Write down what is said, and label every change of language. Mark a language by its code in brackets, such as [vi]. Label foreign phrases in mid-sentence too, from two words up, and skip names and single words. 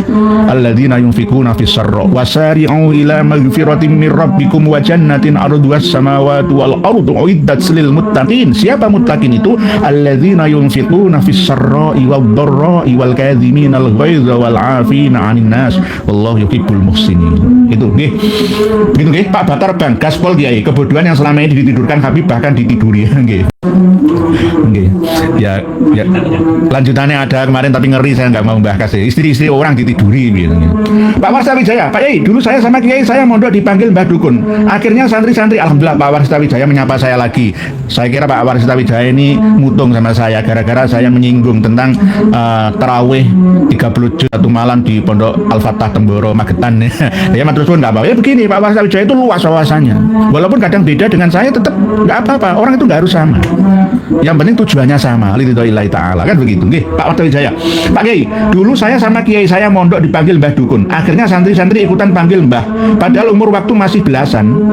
[ar] الذين ينفقون في السراء وسارعوا إلى مغفرة من ربكم وجنة عرضها السماوات والأرض أعدت للمتقين. [id] Siapa muttaqin itu? [ar] الذين ينفقون في السراء والضراء والكاظمين الغيظ والعافين عن الناس والله يحب المحسنين. [id] Itu nggih. Gitu nggih Pak Batar Bang, gaspol Kiai. Kebodohan yang selama ini ditidurkan Habib bahkan ditiduri nggih. Nggih. Ya lanjutannya ada kemarin tapi ngeri saya nggak mau bahas ya. Istri-istri orang ditiduri gitu. Pak Warsawijaya, Pak Yai, dulu saya sama Kiai saya mondok dipanggil Mbah Dukun. Akhirnya santri-santri alhamdulillah Pak Warsawijaya menyapa saya lagi. Saya kira Pak Warsawijaya ini mutung sama saya gara-gara saya menyinggung tentang tarawih 30 juz satu malam di Pondok Al-Fatah Temboro Magetan. Ya [jv] matur suwun [id] enggak apa-apa. Ya begini, Pak Warsawijaya itu luas wawasannya. Walaupun kadang beda dengan saya tetap enggak apa-apa. Orang itu enggak harus sama. Yang penting tujuannya sama, [ar] لله تعالى, [id] kan begitu. Nggih, Pak Warsawijaya. Pak Kiai, dulu saya sama Kiai saya mondok dipanggil Mbah Dukun. Akhirnya santri-santri ikutan panggil Mbah. Padahal umur waktu masih belasan.